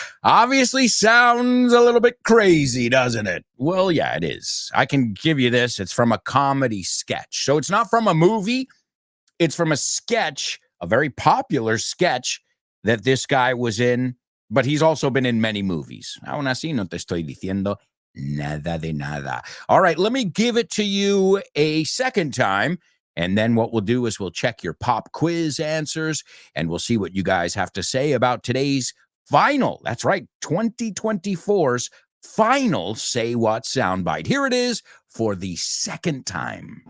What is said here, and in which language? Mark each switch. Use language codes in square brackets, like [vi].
[en] Obviously sounds a little bit crazy, doesn't it? Well, yeah, it is. I can give you this. It's from a comedy sketch. So it's not from a movie. It's from a sketch, a very popular sketch that this guy was in, but he's also been in many movies. [es] Aún así, no te estoy diciendo nada de nada. [en] All right, let me give it to you a second time, and then what we'll do is we'll check your pop quiz answers, and we'll see what you guys have to say about today's final, that's right, 2024's final Say What soundbite. Here it is for the second time.